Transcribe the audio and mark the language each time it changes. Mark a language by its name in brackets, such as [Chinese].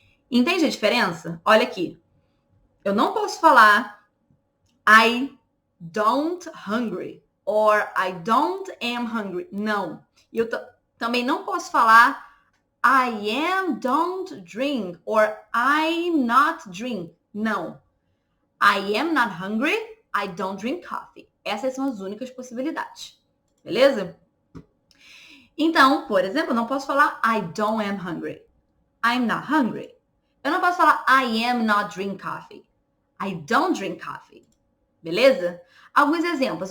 [Portuguese] Entende a diferença? Olha aqui. Eu não posso falar [English] I don't hungry. Or I don't am hungry. [Portuguese] Não. E eu também não posso falar [English] I am don't drink or I'm not drink. [Portuguese] Não. [English] I am not hungry, I don't drink coffee. [Portuguese] Essas são as únicas possibilidades. Beleza? Então, por exemplo, eu não posso falar [English] I don't am hungry. I'm not hungry. [Portuguese] Eu não posso falar [English] I am not drink coffee. I don't drink coffee. [Portuguese] Beleza? Alguns exemplos.